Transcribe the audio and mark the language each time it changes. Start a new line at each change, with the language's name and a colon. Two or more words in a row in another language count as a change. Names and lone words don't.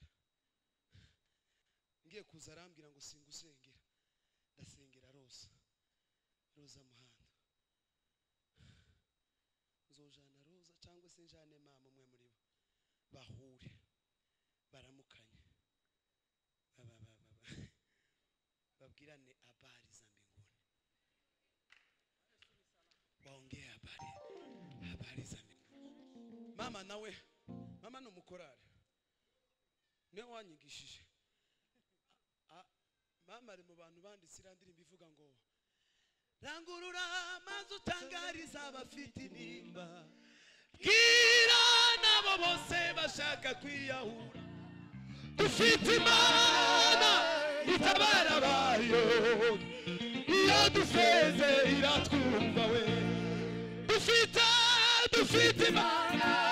Kinyarwanda: Ngiye kuza arambwira ngo singusengera, ndasengera Roza Muhanda. Nzojana Roza cyangwa se njane mama umwe muri bo bahure baramukanye babwirane
Swahili: habari za mbinguni, waongea habari za mbinguni.
Kinyarwanda: Mama nawe, mama no mukorari niwe wanyigishije. Mama ari mu bantu banditse irandirimbo ivuga ngo rangurura maze utangariza abafite intimba, bwira nabo bose bashaka kwiyahura, dufite Imana itabara abayo, iyo dufeze iratwumva we, dufite Imana.